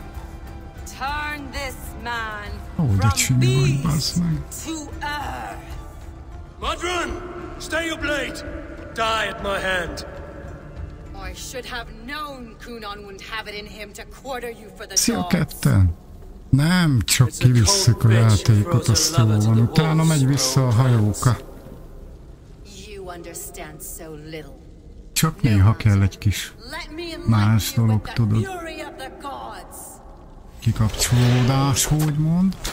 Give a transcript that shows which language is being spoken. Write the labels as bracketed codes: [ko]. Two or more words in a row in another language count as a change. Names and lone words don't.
[en] Turn this man from beast to earth. Modron, stay your blade. Die at my hand. I should have known Kunon wouldn't have it in him to quarter you for the [hu] Szia [en] dogs. [hu] ketten! Nem, csak kivisszük a játékot, azt jó van. Utána megy vissza a hajóka. [en] You understand so little. [hu] Csak néha kell egy kis más dolog, tudod. [en] Fury of the gods. [hu] Kikapcsolódás, hogy mond.